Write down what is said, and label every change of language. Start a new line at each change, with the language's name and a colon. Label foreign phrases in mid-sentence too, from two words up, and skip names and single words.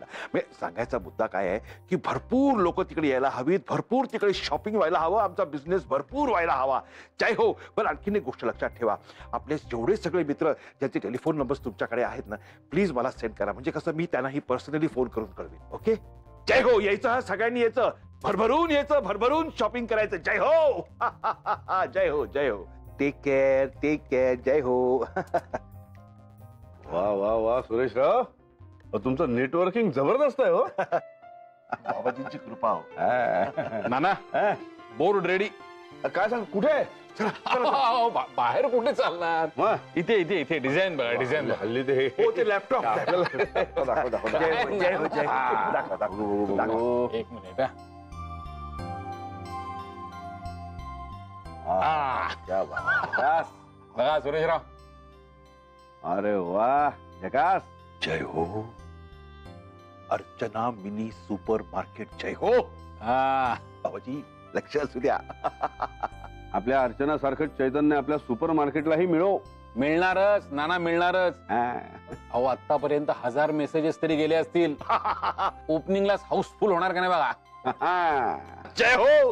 Marathi: सांगायचा मुद्दा काय आहे की भरपूर लोक तिकडे यायला हवीत, भरपूर तिकडे शॉपिंग व्हायला हवं, आमचा बिझनेस भरपूर व्हायला हवा. जय हो. पण आणखीन एक गोष्ट लक्षात ठेवा, आपले जेवढे सगळे मित्र ज्यांचे टेलिफोन नंबर्स तुमच्याकडे आहेत ना, प्लीज मला सेंड करा. म्हणजे कसं मी त्यांनाही पर्सनली फोन करून कळवेन. ओके. जय हो. यायचं, सगळ्यांनी यायचं, भरभरून यायचं, भरभरून शॉपिंग करायचं. जय हो. जय हो, जय हो.
English: take care, take care. जय हो.
Marathi: वा वा वा सुरेशराव, तुमचं नेटवर्किंग जबरदस्त आहे हो. बाबाजींची कृपा हो. नाना, बोर्ड रेडी. काय सांग, कुठे आहे? बाहेर कुठे चालणार? इथे इथे इथे डिझाईन बघा, डिझाईन हल्ली ते हो, ते लॅपटॉप. जय हो, जय हो. एक मिनिट. बघा सुरेशराव. अरे वा जगास. जय हो. अर्चना मिनी सुपर मार्केट. जय हो. बाबाजी लक्ष असू द्या. आपल्या अर्चना सारखं चैतन्य आपल्या सुपर मार्केटलाही मिळो. मिळणारच नाना, मिळणारच. अहो आतापर्यंत 1000 मेसेजेस तरी गेले असतील. ओपनिंगलाच हाऊसफुल होणार का नाही बघा. जय हो.